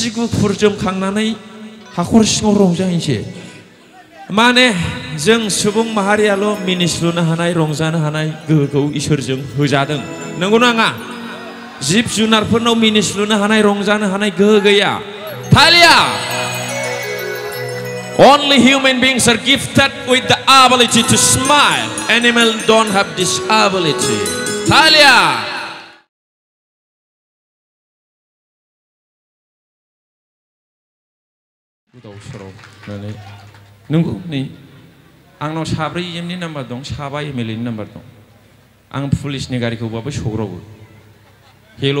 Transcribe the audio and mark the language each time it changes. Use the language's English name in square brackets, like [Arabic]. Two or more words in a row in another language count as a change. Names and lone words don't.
[Bodo] गुफुर जोमखांनानै हाखर सिङाव रंजाहैनोसै माने जों सुबुं माहारियाल' मिनिस्लुनो हानाय रंजानो हानाय गोहोखौ इसोरजों होजादों नंगौना नङा जिब जुनारफोरनाव मिनिस्लुनो हानाय रंजानो हानाय गोहो गैया थालिया [English] Only human beings are gifted with the ability to smile. Animals don't have this ability. [Bodo] Talia. नंगौ नै आंनाव साब्रै एमनि नाम्बार दं साबा एमएलएनि नाम्बार दं आं पुलिसनि गारिखौबाबो सौग्रावो हेल'